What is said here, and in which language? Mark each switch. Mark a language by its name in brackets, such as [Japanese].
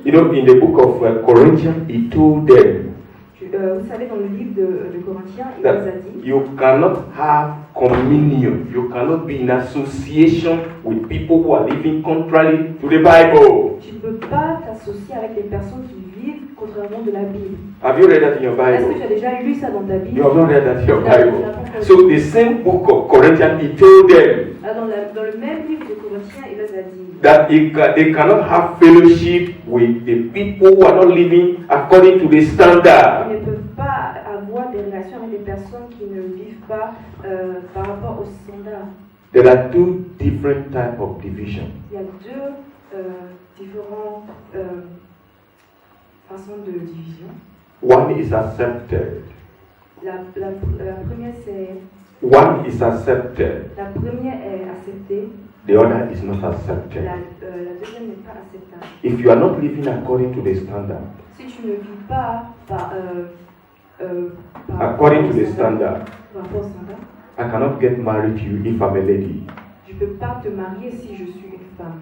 [English] you know, in the book of Corinthians, he told them [French] vous savez, dans le livre de Corinthiens, il nous a [English] that [French] dit [English] you cannot have communion, you cannot be in association with people who are living contrary to the Bible. [French] tu ne peux pas t'associer avec les personnes qui vivent contrairement de la Bible. [English] Have you read that in your [French] Est-ce que [English] Bible? [French] tu as déjà lu ça dans ta [English] You [French] Bible? [English] have not read that in your [French] Tu l'as [English] Bible. [French] pas encore lu. [English] So the same book of Corinthians, he told them [French] Dans le même livre de Corinthiens, il nous a dit [English] that they cannot have fellowship with the people who are not living according to the [French] qu'ils [English] standard. [French] ne peuvent pas avoir des relations avec des personnes qui ne vivent pas par rapport aux standards. [English] There are two different types of division. [French] Il y a deux différentes façons de division. [English] One is accepted. [French] La première [English] Is accepted. [French] la première est acceptée, [English] The other is not accepted. [French] la deuxième n'est pas acceptable. [English] If you are not living according to the standard, [French] Si tu ne vis pas par [English] according to the standard, [French] par rapport au standard, [English] I cannot get married to you if I'm a lady. [French] je ne peux pas te marier si je suis une femme.